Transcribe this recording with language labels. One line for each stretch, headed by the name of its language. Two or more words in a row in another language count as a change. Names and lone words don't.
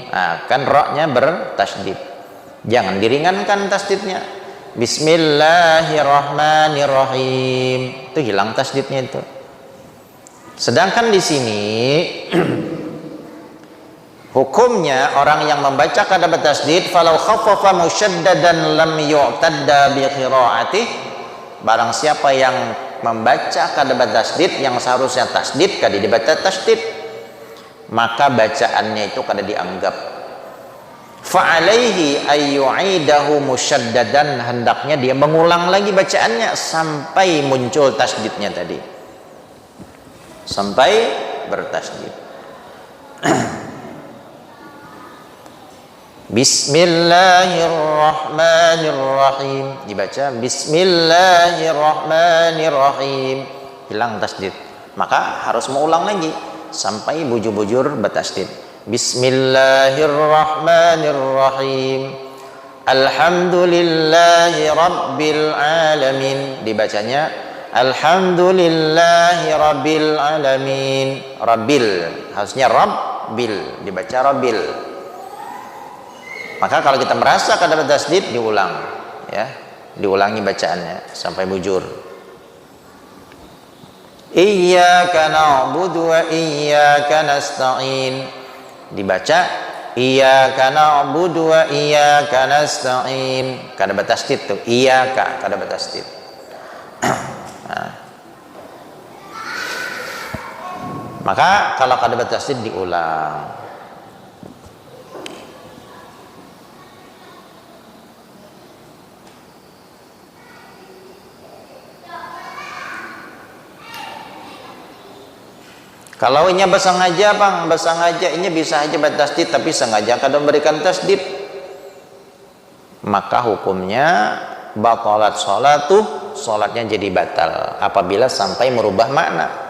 Banjar: Nah, kan ra-nya bertasdid, jangan diringankan tasdidnya. Bismillahirrahmanirrahim, itu hilang tasdidnya itu. Sedangkan di sini hukumnya orang yang membaca kada bertasdid,
Arabic: فلو خفف مشددا لم يعتد بقراءته,
Banjar: barang siapa yang membaca kada bertasdid yang seharusnya tasdid kada dibaca tasdid, maka bacaannya itu kada dianggap.
Arabic: فعليه أن يعيده مشددا,
Banjar: hendaknya dia mengulang lagi bacaannya sampai muncul tasdidnya tadi, sampai bertasdid. Bismillahirrahmanirrahim, dibaca Bismillahirrahmanirrahim, hilang tasdid, maka harus mengulang lagi sampai bujur-bujur bertasdid. Bismillahirrahmanirrahim,
Arabic: الحمد لله رب العالمين,
Banjar: dibacanya
Arabic: الحمد لله رب العالمين.
Banjar: Rabbil harusnya rabbil, dibaca rabbil. Maka kalau kita merasa kada bertasdid, diulang ya, diulangi bacaannya sampai bujur.
Arabic: إياك نعبد وإياك نستعين.
Banjar: Dibaca
Arabic: إياك نعبد وإياك نستعين.
Banjar: Kada batasdid tuh, iyyaka kada batasdid. Nah. Maka kalau kada batasdid diulang. Kalau inya bersengaja bang, bersengaja inya bisa aja bertasdid tapi sengaja kadang memberikan tasdid, maka hukumnya
Arabic: بطلت صلاته,
Banjar: sholatnya jadi batal apabila sampai merubah makna.